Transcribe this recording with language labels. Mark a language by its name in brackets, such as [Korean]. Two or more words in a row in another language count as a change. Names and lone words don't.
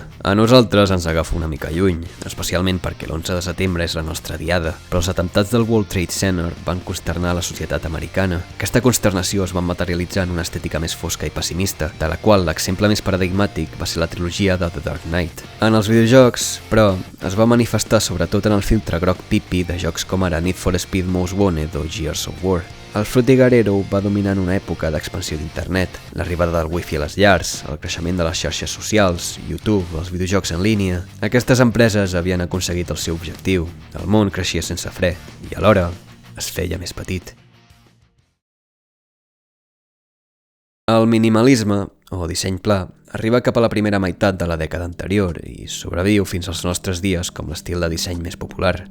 [Catalan] A nosaltres ens agafa una mica lluny, especialment perquè l'11 de setembre setembre és la nostra diada, però els atemptats del World Trade Center van consternar la societat americana. Aquesta consternació es va materialitzar en una estètica més fosca i pessimista, de la qual l'exemple més paradigmàtic va ser la trilogia de The Dark Knight. En els videojocs, però, es va manifestar sobretot en el filtre groc pipi de jocs com ara Need for Speed Most Wanted o Gears of War. El Fruity Garero va dominar en una època d'expansió d'internet, l'arribada del wifi a les llars, el creixement de les xarxes socials, YouTube, els videojocs en línia. Aquestes empreses havien aconseguit el seu objectiu. El món creixia sense fre i alhora es feia més petit. El minimalisme, o disseny pla, arriba cap a la primera meitat de la dècada anterior i sobreviu fins als nostres dies com l'estil de disseny més popular.